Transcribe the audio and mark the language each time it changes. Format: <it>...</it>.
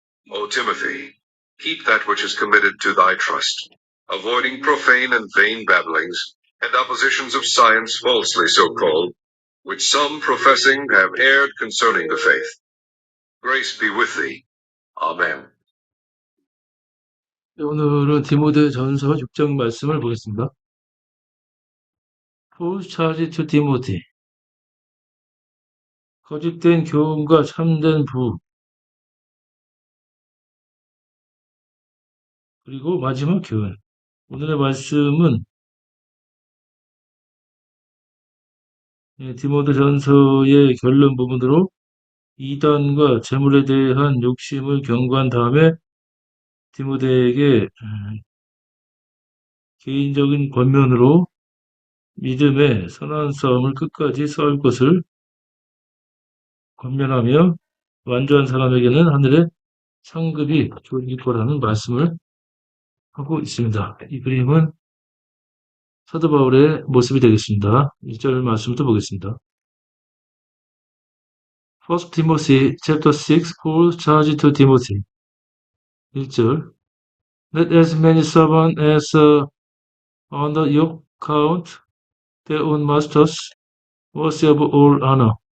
<en>O Timothy, keep that which is committed to thy trust, avoiding profane and vain babblings, and oppositions of science falsely so called, which some professing have erred concerning the faith. Grace be with thee. Amen.</en> <ko>오늘은 디모데전서 6장 말씀을 보겠습니다.</ko> <en>Paul's charge to Timothy.</en> <ko>거짓된 교훈과 참된 부. 그리고 마지막 교훈. 오늘의 말씀은 디모데전서의 결론 부분으로 이단과 재물에 대한 욕심을 경고한 다음에 디모데에게 개인적인 권면으로 믿음의 선한 싸움을 끝까지 싸울 것을 권면하며 완주한 사람에게는 하늘의 상급이 주어질 거라는 말씀을 하고 있습니다. 이 그림은 사도 바울의 모습이 되겠습니다. 1절 말씀부터 보겠습니다.</ko> <en>First Timothy chapter 6, Paul's charge to Timothy. 1절 Let as many servants as under yoke count their own masters worthy of all honor.</en>